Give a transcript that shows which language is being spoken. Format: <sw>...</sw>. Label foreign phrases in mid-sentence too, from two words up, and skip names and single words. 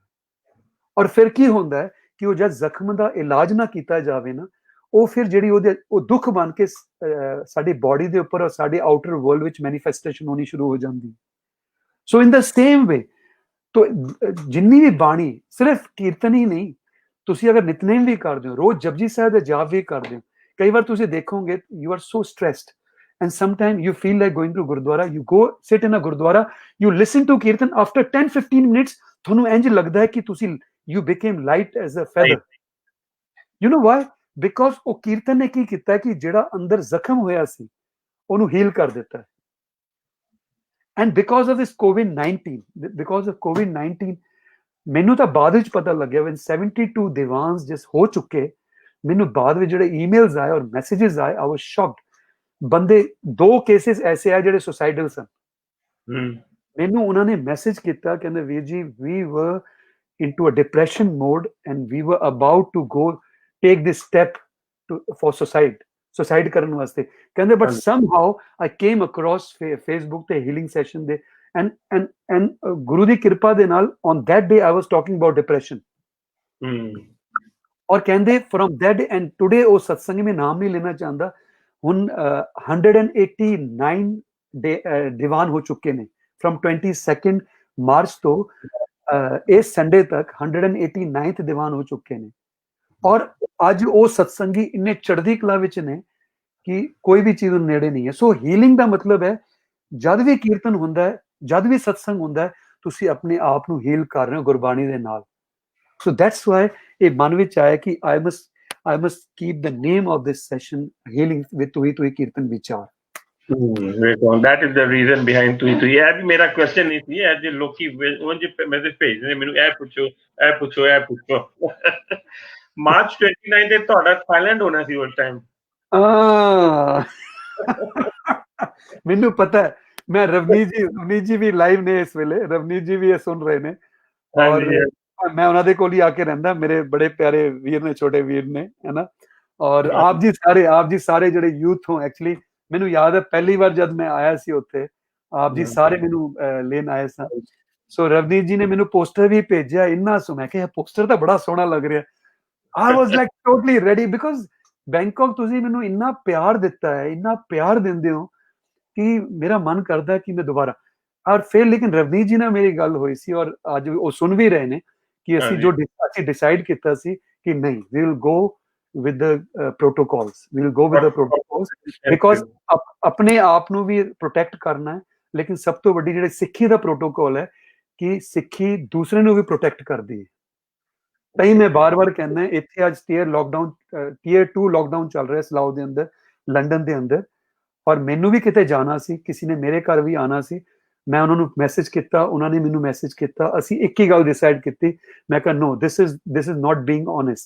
<pa>ਔਰ ਫਿਰ ਕੀ ਹੁੰਦਾ ਹੈ ਕਿ ਉਹ ਜਦ ਜ਼ਖਮ ਦਾ ਇਲਾਜ ਨਾ ਕੀਤਾ ਜਾਵੇ ਨਾ, ਉਹ ਫਿਰ ਜਿਹੜੀ ਉਹ ਦੁੱਖ ਬਣ ਕੇ ਸਾਡੀ ਬਾਡੀ ਦੇ ਉੱਪਰ ਔਰ ਸਾਡੇ</pa> <en>outer world</en> <pa>ਵਿੱਚ ਮੈਨੀਫੈਸਟੇਸ਼ਨ ਹੋਣੀ ਸ਼ੁਰੂ ਹੋ ਜਾਂਦੀ।</pa> <en>so in the same way,</en> <pa>ਤੋ ਜਿੰਨੀ ਵੀ ਬਾਣੀ, ਸਿਰਫ ਕੀਰਤਨ ਹੀ ਨਹੀਂ, ਤੁਸੀਂ ਅਗਰ ਨਿਤਨੇਮ ਵੀ ਕਰਦੇ ਹੋ, ਰੋਜ਼ ਜਪਜੀ ਸਾਹਿਬ ਦੇ ਜਾਪ ਵੀ ਕਰਦੇ ਹੋ, ਕਈ ਵਾਰ ਤੁਸੀਂ ਦੇਖੋਗੇ</pa> <en>you are so stressed and sometimes you feel like going to Gurdwara, you go sit in a Gurdwara, you listen to Kirtan, after 10-15 minutes</en> <pa>ਤੁਹਾਨੂੰ ਇੰਜ ਲੱਗਦਾ ਹੈ ਕਿ ਤੁਸੀਂ</pa> <en>you became light as a feather. You know why? Because</en> <pa>ਉਹ ਕੀਰਤਨ ਨੇ ਕੀ ਕੀਤਾ ਕਿ ਜਿਹੜਾ ਅੰਦਰ ਜ਼ਖਮ ਹੋਇਆ ਸੀ ਉਹਨੂੰ ਹੀਲ ਕਰ ਦਿੱਤਾ।</pa> <en>And because of this COVID-19,</en> <pa>ਮੈਨੂੰ ਤਾਂ ਬਾਅਦ ਵਿੱਚ ਪਤਾ ਲੱਗਿਆ when 72 ਦੀਵਾਨਸ ਜਿਸ ਹੋ ਚੁੱਕੇ, ਮੈਨੂੰ ਬਾਅਦ ਵਿੱਚ ਜਿਹੜੇ ਈਮੇਲਸ ਆਏ ਔਰ ਮੈਸੇजेस ਆਏ,</pa> <en>I was shocked।</en> <pa>ਬੰਦੇ 2 ਕੇਸਿਸ ਐਸੇ ਆ ਜਿਹੜੇ ਸੁਸਾਈਡਲ ਸਨ। ਮੈਨੂੰ ਉਹਨਾਂ ਨੇ ਮੈਸੇਜ ਕੀਤਾ, ਕਹਿੰਦੇ ਵੀਰ ਜੀ</pa> <en>we were into a depression mode and we were about to go take this step for suicide</en> <pa>ਕਰਨ ਵਾਸਤੇ, ਕਹਿੰਦੇ</pa> <en>but somehow I came across Facebook ਤੇ healing session ਦੇ and</en> <pa>ਗੁਰੂ ਦੀ ਕਿਰਪਾ ਦੇ ਨਾਲ</pa> <en>on that day I was talking about depression।</en> <pa>ਔਰ ਕਹਿੰਦੇ</pa> <en>from that day and today,</en> <pa>ਉਹ ਸਤਸੰਗ ਮੈਂ ਨਾਮ ਨਹੀਂ ਲੈਣਾ ਚਾਹੁੰਦਾ, ਹੁਣ 189 ਦੀਵਾਨ ਹੋ ਚੁੱਕੇ ਨੇ from 22 ਮਾਰਚ ਤੋਂ ਇਸ ਸੰਡੇ ਤੱਕ 189th ਦੀਵਾਨ ਹੋ ਚੁੱਕੇ ਨੇ। ਔਰ ਅੱਜ ਉਹ ਸਤਸੰਗੀ ਇੰਨੇ ਚੜ੍ਹਦੀ ਕਲਾ ਵਿੱਚ ਨੇ ਕਿ ਕੋਈ ਵੀ ਚੀਜ਼ ਨੇੜੇ ਨਹੀਂ ਹੈ। ਸੋ ਹੀਲਿੰਗ ਦਾ ਮਤਲਬ ਹੈ ਜਦ ਵੀ ਕੀਰਤਨ ਹੁੰਦਾ ਹੈ, ਜਦ ਵੀ ਸਤਸੰਗ ਹੁੰਦਾ ਹੈ, ਤੁਸੀਂ ਆਪਣੇ ਆਪ ਨੂੰ ਹੀਲ ਕਰ ਰਹੇ ਹੋ ਗੁਰਬਾਣੀ ਦੇ ਨਾਲ।</pa> <en>so that's why</en> <pa>ਇਹ ਮਨ ਵਿੱਚ ਆਇਆ ਕਿ</pa> <en>I must keep the name of this session healing with Tuhi Tuhi Kirtan Vichar। That is the reason behind Tuhi Tuhi।</en> <pa>ਇਹ ਵੀ ਮੇਰਾ ਕੁਐਸਚਨ ਨਹੀਂ ਸੀ, ਇਹ ਜੇ ਲੋਕੀ ਉਂਝ ਮੈਸੇਜ ਭੇਜਦੇ ਨੇ ਮੈਨੂੰ, ਇਹ ਪੁੱਛੋ। ਮਾਰਚ 29 ਤੇ ਤੁਹਾਡਾ ਥਾਈਲੈਂਡ ਹੋਣਾ ਸੀ ਉਸ ਟਾਈਮ। ਮੈਨੂੰ ਪਤਾ ਹੈ, ਮੈਂ ਰਵਨੀਤ ਜੀ ਵੀ ਲਾਈਵ ਨੇ ਇਸ ਵੇਲੇ, ਰਵਨੀਤ ਜੀ ਵੀ ਇਹ ਸੁਣ ਰਹੇ ਨੇ ਔਰ ਮੈਂ ਉਹਨਾਂ ਦੇ ਕੋਲ ਹੀ ਆ ਕੇ ਰਹਿੰਦਾ, ਮੇਰੇ ਬੜੇ ਪਿਆਰੇ ਵੀਰ ਨੇ, ਛੋਟੇ ਵੀਰ ਨੇ, ਹੈ ਨਾ। ਔਰ ਆਪ ਜੀ ਸਾਰੇ ਜਿਹੜੇ ਯੂਥ ਹੋ, ਐਕਚੁਅਲੀ ਮੈਨੂੰ ਯਾਦ ਹੈ ਪਹਿਲੀ ਵਾਰ ਜਦ ਮੈਂ ਆਇਆ ਸੀ ਉੱਥੇ, ਆਪ ਜੀ ਸਾਰੇ ਮੈਨੂੰ ਲੈਣ ਆਏ ਸਨ। ਸੋ ਰਵਨੀਤ ਜੀ ਨੇ ਮੈਨੂੰ ਪੋਸਟਰ ਵੀ ਭੇਜਿਆ, ਇੰਨਾ ਸੋ ਮੈਂ ਕਿਹਾ ਪੋਸਟਰ ਤਾਂ ਬੜਾ ਸੋਹਣਾ ਲੱਗ ਰਿਹਾ।</pa> <en>I was like totally ready because</en> <pa>ਬੈਂਕਾਕ ਤੁਸੀਂ ਮੈਨੂੰ ਇੰਨਾ ਪਿਆਰ ਦਿੱਤਾ ਹੈ, ਇੰਨਾ ਪਿਆਰ ਦਿੰਦੇ ਹੋ ਕਿ ਮੇਰਾ ਮਨ ਕਰਦਾ ਕਿ ਮੈਂ ਦੁਬਾਰਾ। ਔਰ ਫਿਰ ਲੇਕਿਨ ਰਵਨੀਤ ਜੀ ਨਾਲ ਮੇਰੀ ਗੱਲ ਹੋਈ ਸੀ ਔਰ ਅੱਜ ਉਹ ਸੁਣ ਵੀ ਰਹੇ ਨੇ ਕਿ ਅਸੀਂ ਡਿਸਾਈਡ ਕੀਤਾ ਸੀ ਕਿ ਨਹੀਂ,</pa> <en>we will go with the protocols, because</en> <pa>ਆਪਣੇ ਆਪ ਨੂੰ ਵੀ ਪ੍ਰੋਟੈਕਟ ਕਰਨਾ ਹੈ, ਲੇਕਿਨ ਸਭ ਤੋਂ ਵੱਡੀ ਜਿਹੜੀ ਸਿੱਖੀ ਦਾ ਪ੍ਰੋਟੋਕਾਲ ਹੈ ਕਿ ਸਿੱਖੀ ਦੂਸਰੇ ਨੂੰ ਵੀ ਪ੍ਰੋਟੈਕਟ ਕਰਦੀ ਹੈ। ਤਾਂ ਹੀ ਮੈਂ ਬਾਰ-ਬਾਰ ਕਹਿੰਦਾ, ਇੱਥੇ ਅੱਜ ਟੀਅਰ 2 ਲੋਕਡਾਊਨ ਚੱਲ ਰਿਹਾ ਸਲਾਓ ਦੇ ਅੰਦਰ, ਲੰਡਨ ਦੇ ਅੰਦਰ, ਔਰ ਮੈਨੂੰ ਵੀ ਕਿਤੇ ਜਾਣਾ ਸੀ, ਕਿਸੇ ਨੇ ਮੇਰੇ ਘਰ ਵੀ ਆਉਣਾ ਸੀ, ਮੈਂ ਉਹਨਾਂ ਨੂੰ ਮੈਸੇਜ ਕੀਤਾ, ਉਹਨਾਂ ਨੇ ਮੈਨੂੰ ਮੈਸੇਜ ਕੀਤਾ, ਅਸੀਂ ਇੱਕ ਹੀ ਗੱਲ ਡਿਸਾਈਡ ਕੀਤੀ, ਮੈਂ ਕਿਹਾ</pa> <en>no, this is not being honest.</en>